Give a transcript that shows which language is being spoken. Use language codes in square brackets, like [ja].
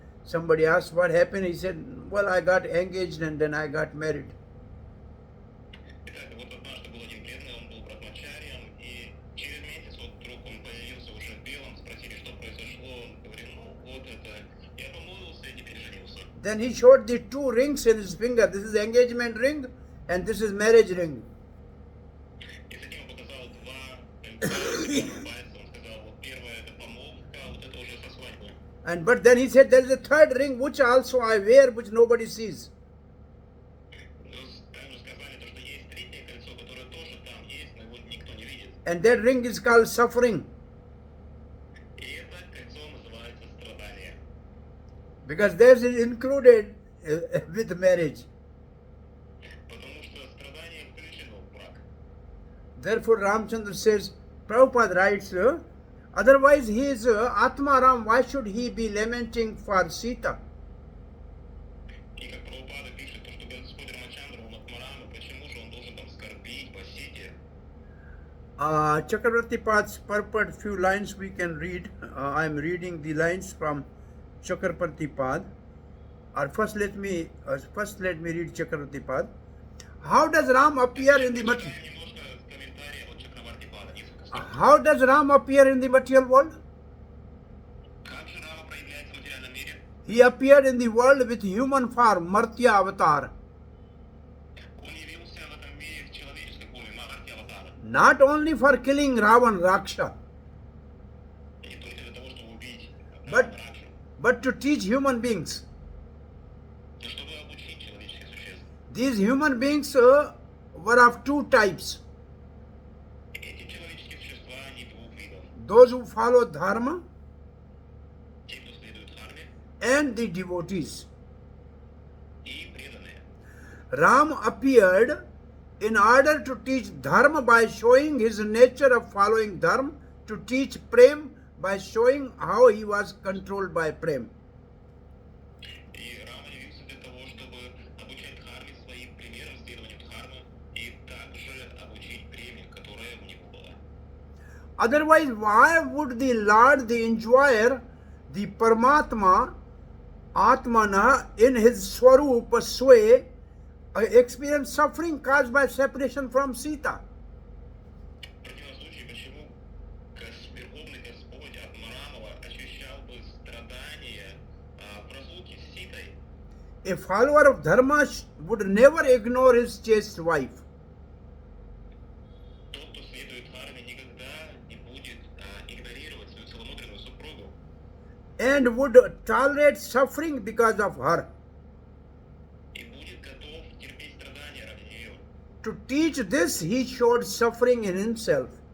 [en] Somebody asked what happened. He said, well, I got engaged and then I got married. [ru] Итак, вот однажды был один преданный, он был брахмачарием, и через месяц вот вдруг он появился уже в белом, спросили, что произошло, он говорил, ну вот это, я помолвился и теперь женился. [en] Then he showed the 2 rings in his finger. This is engagement ring and this is marriage ring. [ru] И затем он показал 2 пальца, он сказал, вот первое это помолвка, а вот это уже со свадьбой. [en] But then he said there is a 3rd ring which also I wear, which nobody sees. [ru] Но также сказали, то, что есть третье кольцо, которое тоже там есть, но его никто не видит. [en] And that ring is called suffering. [ru] И это кольцо называется страдание. [en] Because that is included with marriage. [ru] Потому что страдание включено в брак. [en] Therefore, Ramchandra says, Prabhupada writes, otherwise he is Atma Ram, why should he be lamenting for Sita? [ru] И как Прабхупада пишет, то, что Господь Рамачандра, он Атмарама, почему же он должен там скорбить по Сите? [en] Chakravarti Pad's purport, few lines we can read. I am reading the lines from Chakravarti Pad. Or first let me read Chakravarti Pad. How does Ram appear in the material? [ru] Немножко комментария от Чакраварти Пада, несколько строк. [en] How does Ram appear in the material world? [ru] Как же Рама проявляется в материальном мире? [en] He appeared in the world with human form, Martya avatar. [ru] Он явился в этом мире в человеческой форме, Махарти аватара. [en] Not only for killing Ravan Raksha, [ru] И не только для того, чтобы убить [en] But- [ru] Ракшу, [en] but to teach human beings. [ru] но чтобы обучить человеческих существ. [en] These human beings were of two types. [ru] Эти человеческие существа, они двух видов. [en] Those who follow dharma [ru] Те, кто следует дхарме, [en] and the devotees. [ru] и преданные. [en] Ram appeared in order to teach dharma by showing his nature of following dharma, to teach prem by showing how he was controlled by prem. [ru] И Рама явился для того, чтобы обучать дхарме своим примером, следованию дхармы, и также обучить преме, которая у него была. [en] Otherwise, why would the Lord, the enjoyer, the Paramatma, Atmana, in his Swarupa sway, experience suffering caused by separation from Sita? [ru] В противном случае, почему Верховный Господь от Марамова ощущал бы страдания в разлуке с Ситой? [en] A follower of Dharma would never ignore his chaste wife. [ru] Тот, кто следует дхарме, никогда не будет игнорировать свою целомудренную супругу [en] And would tolerate suffering because of her. [ru] и будет готов терпеть страдания ради нее. [en] To teach this, he showed suffering in himself.